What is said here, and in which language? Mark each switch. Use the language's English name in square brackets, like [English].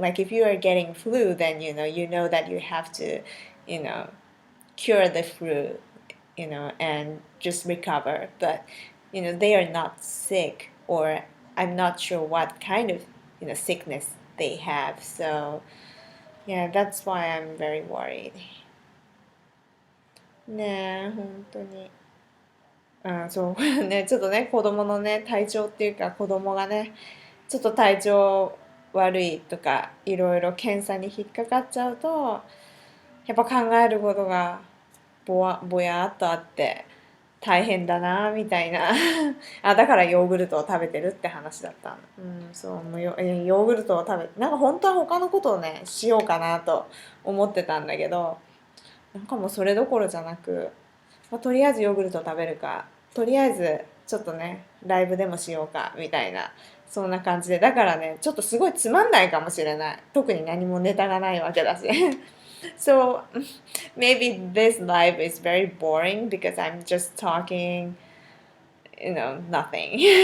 [English] Like if you are getting flu, then you know that you have to you know cure the flu, and just recover. But they are not sick, or I'm not sure what kind of sickness they have. So yeah, that's why I'm very worried. [Japanese] ねえ本当に。そうね、ちょっとね、子供のね、体調っていうか、子供がね、ちょっと体調悪いとか、いろいろ検査に引っかかっちゃうと、やっぱ考えることがぼやっとあって、大変だな、みたいな。だからヨーグルトを食べてるって話だった。そう、もうヨーグルトをなんか本当は他のことをね、しようかなと思ってたんだけど、なんかもうそれどころじゃなく、とりあえずヨーグルト食べるか、とりあえずちょっとねライブでもしようかみたいな、そんな感じで、だからねちょっとすごいつまんないかもしれない、特に何もネタがないわけだし。 [English] So maybe this live is very boring because I'm just talking nothing.